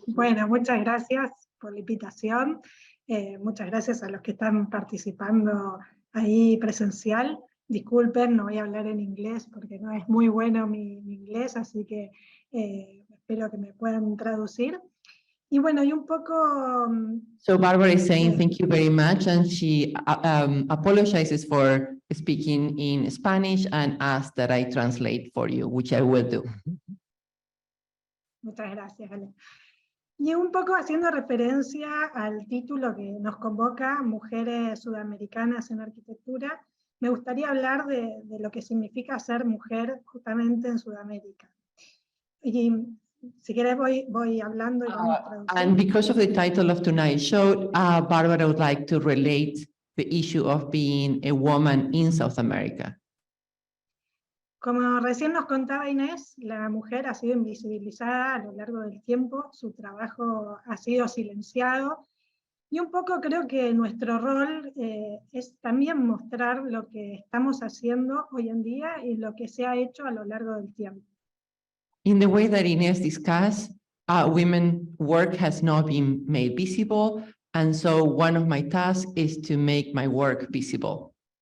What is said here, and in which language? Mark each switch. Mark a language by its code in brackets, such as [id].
[es] Bueno, muchas gracias por la invitación. Muchas gracias a los que están participando ahí presencial. Disculpen, no voy a hablar en inglés porque no es muy bueno mi inglés, así que espero que me puedan traducir. Y bueno, y un poco... [en] So Barbara is saying thank you very much, and she apologizes for speaking in Spanish and asks that I translate for you, which I will do. [es] Muchas gracias, Ale. Y un poco haciendo referencia al título que nos convoca, Mujeres Sudamericanas en Arquitectura, me gustaría hablar de lo que significa ser mujer justamente en Sudamérica. Y si quieres voy hablando y vamos traduciendo. [en] And because of the title of tonight's show, Barbara would like to relate the issue of being a woman in South America. [es] Como recién nos contaba Inés, la mujer ha sido invisibilizada a lo largo del tiempo, su trabajo ha sido silenciado, y un poco creo que nuestro rol es también mostrar lo que estamos haciendo hoy en día y lo que se ha hecho a lo largo del tiempo. [en] In the way that Inés discussed, women's work has not been made visible, and so one of my tasks is to make my work visible.